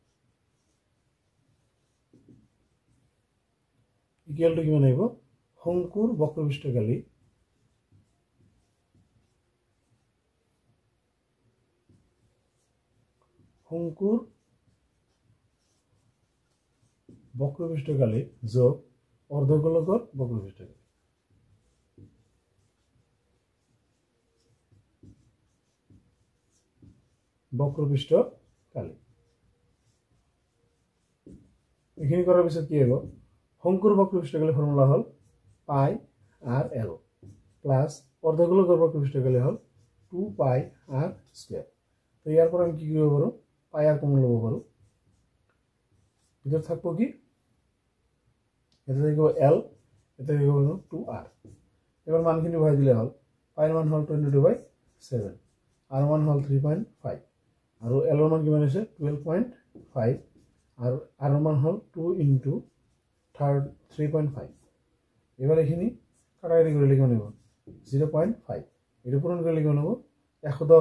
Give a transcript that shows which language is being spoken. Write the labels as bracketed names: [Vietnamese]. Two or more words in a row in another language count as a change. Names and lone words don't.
[English] equal to [Assamese] কিমান আহিব শঙ্কুৰ বক্ৰপৃষ্ঠকালি শঙ্কুৰ বক্রপৃষ্ঠকালি যোগ অর্ধগোলকৰ বক্রপৃষ্ঠকালি বক্রপৃষ্ঠকালি এখানে করার পিছত কি হবো শঙ্কুৰ বক্রপৃষ্ঠকালি ফর্মুলা হল পাই আর এল প্লাস অর্ধগোলকৰ বক্রপৃষ্ঠকালি হল 2 পাই [English] r square [Assamese] তো ইয়ার [Bangla] পর আমি কি করব পারো [English] pi r common [Bangla] লব পারো ভিতর থাকবো কি এটা থাকবো এল এটা থাকবো 2r এবার মানখিনি বহাই দিলে হল পাই এর মান হল 22/7 আর মান হল 3.5 আর এল এর মান কিমান আছে 12.5 আর আর মান হল 2 into 3.5 এবার এখানে কাটাকাটি করে লিখে নেব 0.5 এটা পূরণ করে লিখে নেব 110